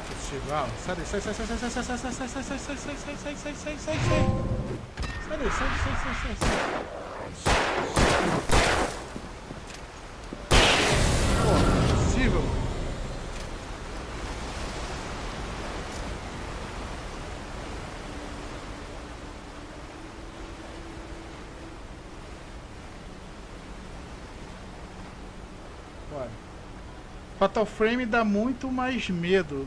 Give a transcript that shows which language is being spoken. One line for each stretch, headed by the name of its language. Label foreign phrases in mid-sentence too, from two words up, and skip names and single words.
Portuguese: possível. Ah, sai daí, sai, sai, sai, sai, sai, sai, sai, sai, sai, sai, sai, sai, sai, sai, sai, sai, sai, sai. Sai daí, sai, sai, sai, sai, sai. Pô, não é possível. Fatal Frame dá muito mais medo.